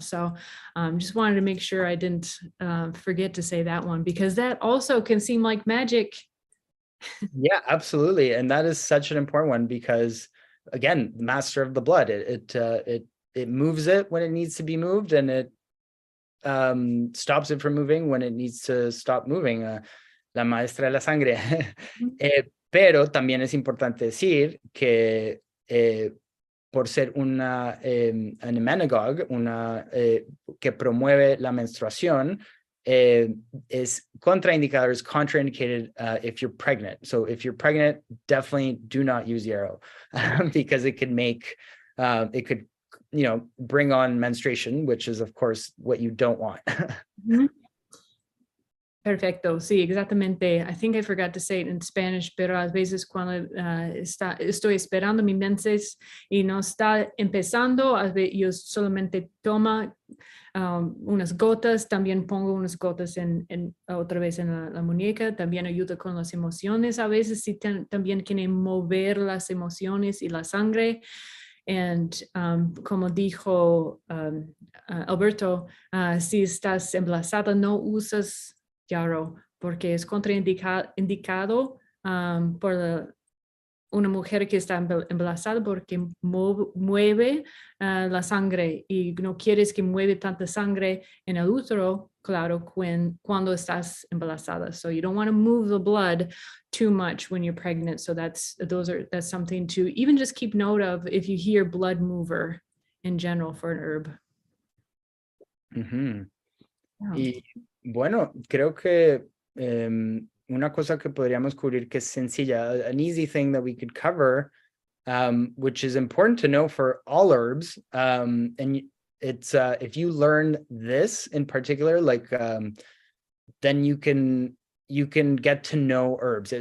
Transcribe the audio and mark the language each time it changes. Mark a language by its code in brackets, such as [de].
[en] So just wanted to make sure I didn't forget to say that one, because that also can seem like magic. Yeah, absolutely. And that is such an important one because, again, master of the blood, it moves it when it needs to be moved, and it stops it from moving when it needs to stop moving. [es] La maestra de la sangre. Pero también es importante decir que por ser una an emmenagogue, que promueve la menstruación, is contraindicado, [en] is contraindicated if you're pregnant. So if you're pregnant, definitely do not use Yarrow because it could make, it could, you know, bring on menstruation, which is of course what you don't want. [es] Perfecto, sí, exactamente. [en] I think I forgot to say it in Spanish, [es] pero a veces cuando estoy esperando mi menses y no está empezando, a veces yo solamente tomo unas gotas, también pongo unas gotas otra vez en la muñeca, también ayuda con las emociones. A veces sí también quieren mover las emociones y la sangre. And como dijo Alberto, si estás embarazada, no usas Yarrow, porque es contraindicado por una mujer que está embarazada, porque mueve la sangre y no quieres que mueve tanta sangre en el útero, claro, cuando estás embarazada. [en] So you don't want to move the blood too much when you're pregnant. So that's something to even just keep note of if you hear blood mover in general for an herb. Yeah. [es] Y bueno, creo que una cosa que podríamos cubrir que es sencilla, [en] an easy thing that we could cover, which is important to know for all herbs, and it's if you learn this in particular, like then you can get to know herbs.